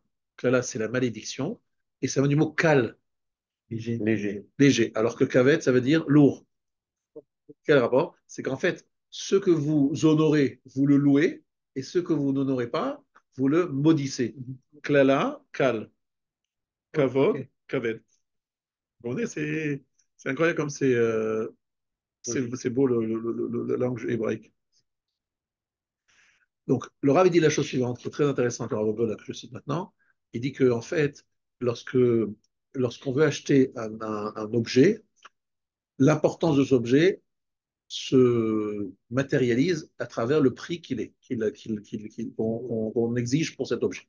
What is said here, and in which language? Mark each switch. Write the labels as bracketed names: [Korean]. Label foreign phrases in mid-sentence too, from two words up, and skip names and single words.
[French] Klala, c'est la malédiction. Et ça vient du mot kal, Léger. léger. Alors que kavet, ça veut dire lourd. Quel rapport? C'est qu'en fait, ce que vous honorez, vous le louez, et ce que vous n'honorez pas, vous le maudissez. Klala, kal. Kavod, Ok. kaved. Vous comprenez, c'est incroyable comme c'est beau la langue hébraïque. Donc, le Rav il dit la chose suivante, qui est très intéressante, le Rav Goldberg, que je cite maintenant. Il dit que en fait, lorsque lorsqu'on veut acheter un objet, l'importance de cet objet se matérialise à travers le prix qu'on exige pour cet objet.